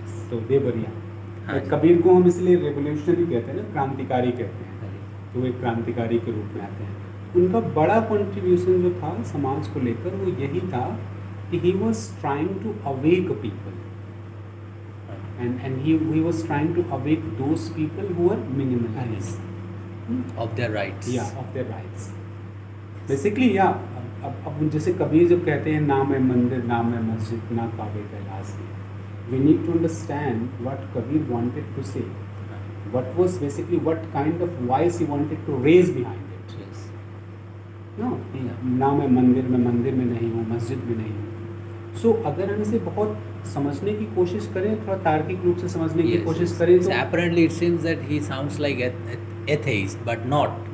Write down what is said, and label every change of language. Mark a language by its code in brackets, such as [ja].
[hi] तो [en] they were [hi] यहाँ। कबीर को हम इसलिए रेवोल्यूशनरी कहते हैं ना, क्रांतिकारी कहते हैं, तो वो एक क्रांतिकारी के रूप में आते हैं। उनका बड़ा कंट्रीब्यूशन जो था समाज को लेकर वो यही था कि [en] he was trying to awake people and he was trying to awake those people who were minimalized of their rights. Yeah, of their rights. Basically, yeah. [hi] अब जैसे कबीर जब कहते हैं नाम है मंदिर, नाम है मस्जिद, ना काबे Kailash, [en] we need to understand what Kabir wanted to say. What was basically what kind of voice he wanted to raise behind it. Yes. [hi] No, ना मैं मंदिर में नहीं हूँ, मस्जिद में नहीं हूँ। So अगर हम इसे बहुत समझने की कोशिश करें, थोड़ा तार्किक रूप से समझने की कोशिश करें तो [en] apparently it seems that he sounds like atheist, but not.